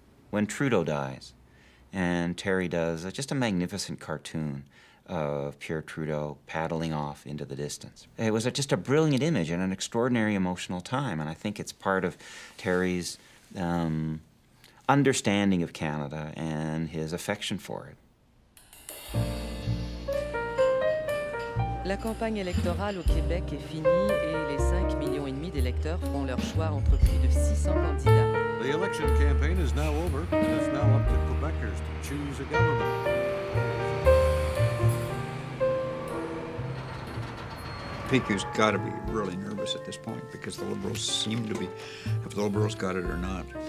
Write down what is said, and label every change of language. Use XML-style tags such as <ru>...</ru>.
<en>When Trudeau dies, and Terry does just a magnificent cartoon of Pierre Trudeau paddling off into the distance. It was just a brilliant image and an extraordinary emotional time, and I think it's part of Terry's understanding of Canada and his affection for it.</en> <fr>La campagne électorale au Québec est finie et les 5,5 millions d'électeurs feront leur choix entre plus de 600 candidats.</fr> <en>The election campaign is now over, and it's now up to Quebecers to choose a government. PQ's got to be really nervous at this point because the Liberals seem to be, if the Liberals got it or not.</en>